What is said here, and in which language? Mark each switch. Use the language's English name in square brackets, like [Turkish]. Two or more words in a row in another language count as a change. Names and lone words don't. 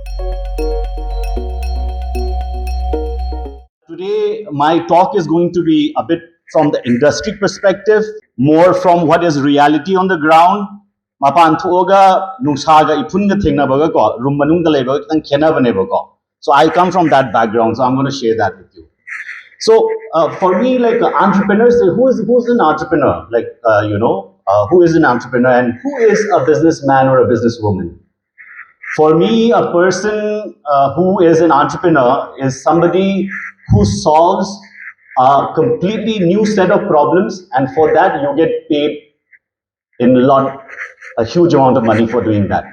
[English] Today, my talk is going to be a bit from the industry perspective, more from what is reality on the ground. [Manipuri] Mapan thuoga nungsaga ipunga thengnabaga ko room manungda leibaga kitang khenabaneba ko. [English] So I come from that background, so I'm going to share that with you. So for me, like entrepreneurs, who's an entrepreneur? Like who is an entrepreneur and who is a businessman or a businesswoman? For me, a person who is an entrepreneur is somebody who solves a completely new set of problems, and for that you get paid a huge amount of money for doing that.